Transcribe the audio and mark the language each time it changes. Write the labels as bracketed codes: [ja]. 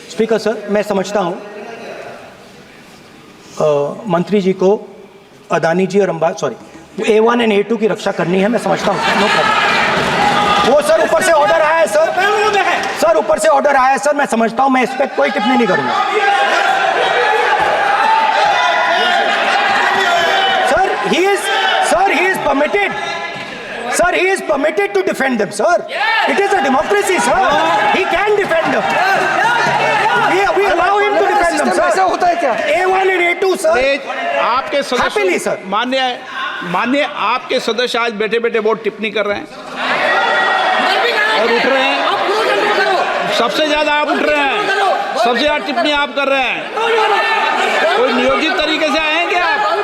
[hi] Speaker sir, मैं समझता हूँ मंत्री जी को अदानी जी और A1 एंड A2 की रक्षा करनी है, मैं समझता हूँ। [en] No problem. [hi] वो सर ऊपर से ऑर्डर आया है सर, सर ऊपर से ऑर्डर आया है सर, मैं समझता हूँ। मैं इस पर कोई टिप्पणी नहीं करूँगा। [en] Sir he is permitted. Sir, he is permitted to defend them, sir. It is a democracy, sir. He can defend them. We allow him to defend them, sir. [hi] ऐसा होता है क्या? [en] A1 and A2, sir. [hi] आपके [en] Happily, [hi] सदस्य [en] sir. [hi] मान्य आपके सदस्य आज बैठे बैठे बहुत टिप्पणी कर रहे हैं और उठ रहे हैं। सबसे ज्यादा आप उठ रहे हैं, सबसे ज्यादा टिप्पणी आप कर रहे हैं। कोई नियोजित तरीके से आए हैं क्या आप?